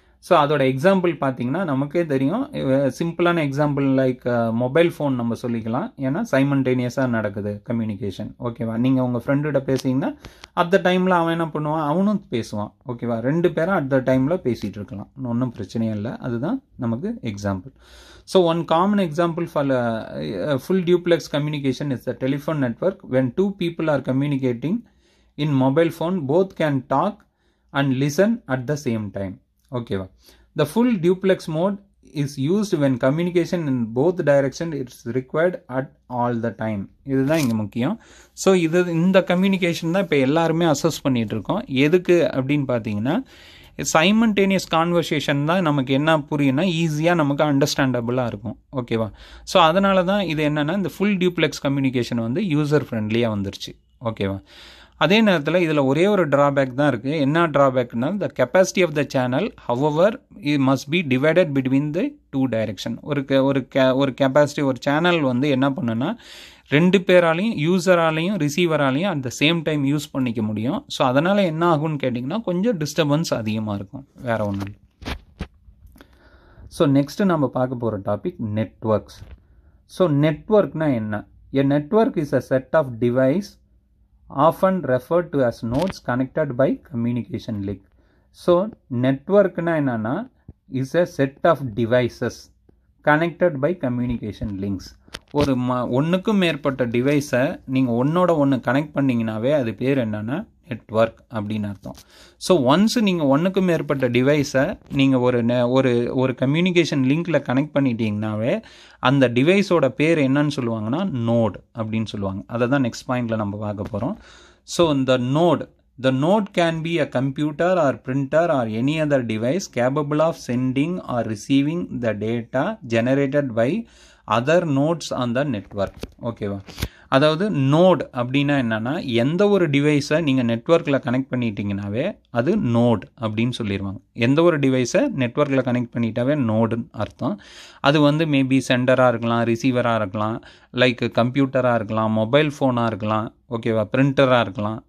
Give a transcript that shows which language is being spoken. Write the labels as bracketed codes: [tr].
[ta] So அதோட example பார்த்தீங்கன்னா நமக்கே தெரியும். சிம்பிளான எக்ஸாம்பிள் லைக் மொபைல் ஃபோன் நம்ம சொல்லிக்கலாம். ஏன்னா சைமல்டேனியஸாக நடக்குது கம்யூனிகேஷன். ஓகேவா. நீங்கள் உங்கள் ஃப்ரெண்டுகிட்ட பேசிங்கன்னா அட் த டைமில் அவன் என்ன பண்ணுவான், அவனும் பேசுவான். ஓகேவா. 2 பேரும் அட் த டைமில் பேசிகிட்டு இருக்கலாம், ஒன்றும் பிரச்சனையே இல்லை. அதுதான் நமக்கு example. [en] So one common example for full duplex communication is the telephone network. When 2 people are communicating in mobile phone, both can talk and listen at the same time. Okay. The full duplex mode is used when communication in both directions is required at all the time. [ta] இதுதான் இங்கே முக்கியம். So இந்த communication தான் இப்போ எல்லாருமே assess பண்ணிட்டு இருக்கோம். எதுக்கு அப்படின்னு பார்த்தீங்கன்னா சைமல்டேனியஸ் கான்வர்சேஷன் தான் நமக்கு என்ன புரியும்னா ஈஸியாக நமக்கு அண்டர்ஸ்டாண்டபிளாக இருக்கும். ஓகேவா. ஸோ அதனால தான் இது என்னென்னா இந்த ஃபுல் டியூப்ளெக்ஸ் கம்யூனிகேஷன் வந்து யூசர் ஃப்ரெண்ட்லியாக வந்துருச்சு. ஓகேவா. அதே நேரத்தில் இதில் ஒரே ஒரு ட்ராபேக் தான் இருக்குது. என்ன ட்ராபேக்னா [en] The capacity of the channel however it must be divided between the 2 direction. [ta] ஒரு கெப்பாசிட்டி ஒரு சேனல் வந்து என்ன பண்ணுன்னா 2 பேராலையும் யூசராலையும் ரிசீவராலையும் [en] at the same time [ta] use பண்ணிக்க முடியும். ஸோ அதனால் என்ன ஆகும்னு கேட்டிங்கன்னா கொஞ்சம் டிஸ்டர்பன்ஸ் அதிகமாக இருக்கும், வேறு ஒன்றும் இல்லை. ஸோ நெக்ஸ்ட்டு நம்ம பார்க்க போகிற டாபிக் நெட்வொர்க்ஸ். ஸோ நெட்வொர்க்னா என்ன? [en] A network is a set of device often referred to as nodes connected by communication link. So network [ta] na enna [en] is a set of devices connected by communication links. [ta] ஒரு ஒன்றுக்கும் மேற்பட்ட டிவைஸை நீங்கள் ஒன்னோட ஒன்று connect பண்ணிங்கனாவே அது பேர் என்னென்னா நெட்வொர்க் அப்படின்னு அர்த்தம். ஸோ ஒன்ஸ் நீங்கள் ஒன்றுக்கும் மேற்பட்ட டிவைஸை நீங்கள் ஒரு கம்யூனிகேஷன் லிங்கில் கனெக்ட் பண்ணிட்டீங்கன்னாவே அந்த டிவைஸோட பேர் என்னன்னு சொல்லுவாங்கன்னா நோட் அப்படின்னு சொல்லுவாங்க. அதை தான் நெக்ஸ்ட் பாயிண்டில் நம்ம பார்க்க போகிறோம். [en] So the node can be a computer or printer or any other device capable of sending or receiving the data generated by other nodes on the network. [ta] ஓகேவா. அதாவது நோட் அப்படின்னா என்னன்னா எந்த ஒரு டிவைஸை நீங்கள் நெட்வொர்க்கில் கனெக்ட் பண்ணிட்டீங்கன்னாவே அது நோட் அப்படின்னு சொல்லிடுவாங்க. எந்த ஒரு டிவைஸை நெட்வொர்க்கில் கனெக்ட் பண்ணிட்டாவே நோடுன்னு அர்த்தம். அது வந்து மேபி சென்டராக இருக்கலாம், ரிசீவராக இருக்கலாம், லைக் கம்ப்யூட்டராக இருக்கலாம், மொபைல் ஃபோனாக இருக்கலாம், ஓகேவா, பிரிண்டராக இருக்கலாம்.